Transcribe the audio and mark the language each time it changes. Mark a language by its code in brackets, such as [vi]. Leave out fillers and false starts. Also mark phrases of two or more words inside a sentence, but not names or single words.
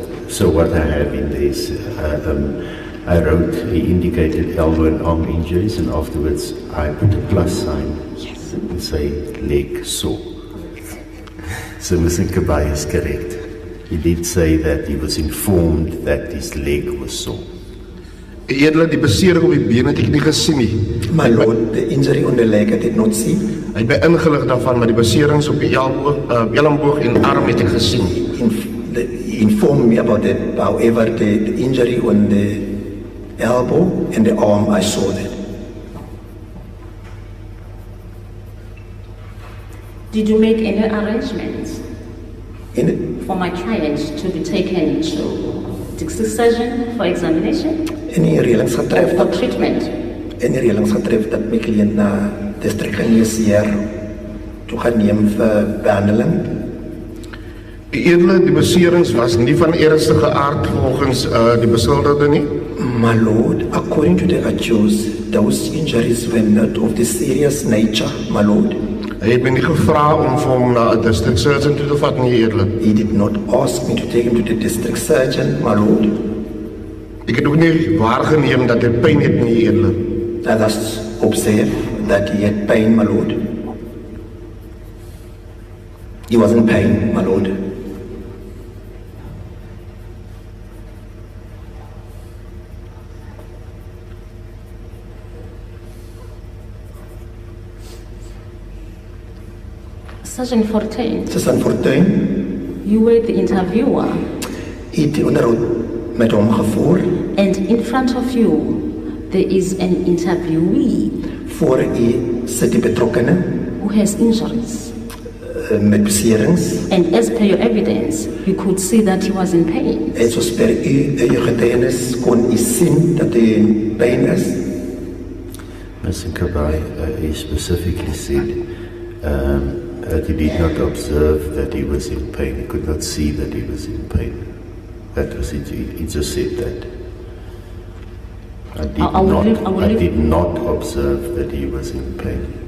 [en] So what I have in there is, I wrote, he indicated elbow and arm injuries, and afterwards I put a plus sign and say leg sore. So Mr. Kabai is correct. He did say that he was informed that his leg was sore. [af] Eerder die besering op die been het ek nie gesien nie. [en] My lord, the injury on the leg I did not see. [af] Hy het my ingelig daarvan, maar die beserings op die elleboog en arm het ek gesien. [en] He informed me about it. However, the injury on the elbow and the arm, I saw that. Did you make any arrangements In it, for my client to be taken to district surgeon for examination [af] any reëlings getref [en] or [af] dat [en] treatment? [af] any reëlings getref dat my kliënt na distrikgeneesheer toe gaan neem vir behandeling. Eerder die beserings was nie van ernstige aard volgens die beskuldigde nie. [en] My lord, according to the accused, those injuries were not of the serious nature, my lord. [af] Hy het my nie gevra om vir hom na 'n [en] district surgeon [af] toe te vat nie, eerder. [en] He did not ask me to take him to the district surgeon, my lord. [af] Ek het ook nie waargeneem dat hy pyn het nie, eerder. [en] I just observed that he had pain, my lord. He was in pain, my lord. Sergeant Fortuin, [af] Sergeant Fortuin [en] you were the interviewer, [af] het onderhoud met hom gevoer. [en] and in front of you there is an interviewee [af] Voor u sit die betrokkene [en] who has injuries. [af] met beserings. [en] And as per your evidence, you could see that he was in pain. [af] En soos per u getuienis kon u sien dat hy in pyn is. [en] Mr. Kabai, he specifically said that he did not observe that he was in pain. He could not see that he was in pain. That was it. He just said that. I did not observe that he was in pain.